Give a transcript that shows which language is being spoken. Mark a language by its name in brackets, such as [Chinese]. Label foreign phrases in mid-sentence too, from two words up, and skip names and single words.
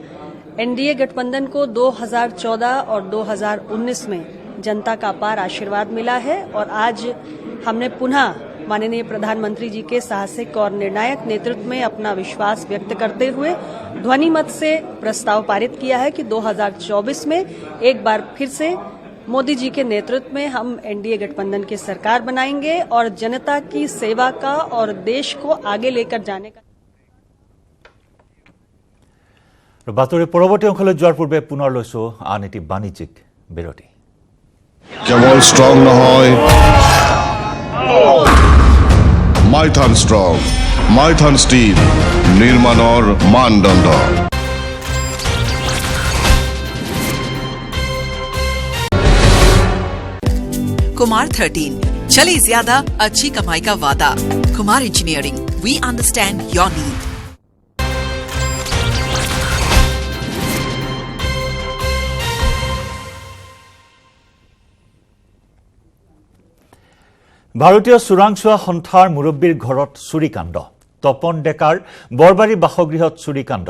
[Hindi] एनडीए गठबंधन को 2014 और 2019 में जनता का अपार आशीर्वाद मिला है और आज हमने पुनः माननीय प्रधानमंत्री जी के साहसिक और निर्णायक नेतृत्व में अपना विश्वास व्यक्त करते हुए ध्वनि मत से प्रस्ताव पारित किया है कि 2024 में एक बार फिर से मोदी जी के नेतृत्व में हम एनडीए गठबंधन की सरकार बनाएंगे और जनता की सेवा का और देश को आगे लेकर जाने का। [Assamese] বাতৰি পৰৱৰ্তী অংশলৈ যোৱাৰ পূৰ্বে পুনৰ লৈছো আন এটি বাণিজ্যিক বিৰতি। কেৱল ষ্ট্ৰং নহয়, মাইথান ষ্ট্ৰং, মাইথান ষ্টীল নিৰ্মাণৰ মানদণ্ড। [Hindi] कुमार 13 चले ज्यादा अच्छी कमाई का वादा। कुमार इंजीनियरिंग, [English] We understand your need. [Assamese] ভাৰতীয় চোৰাংচোৱা সন্থাৰ মুৰব্বীৰ ঘৰত চুৰিকাণ্ড। তপন ডেকাৰ বৰবাৰী বাসগৃহত চুৰিকাণ্ড।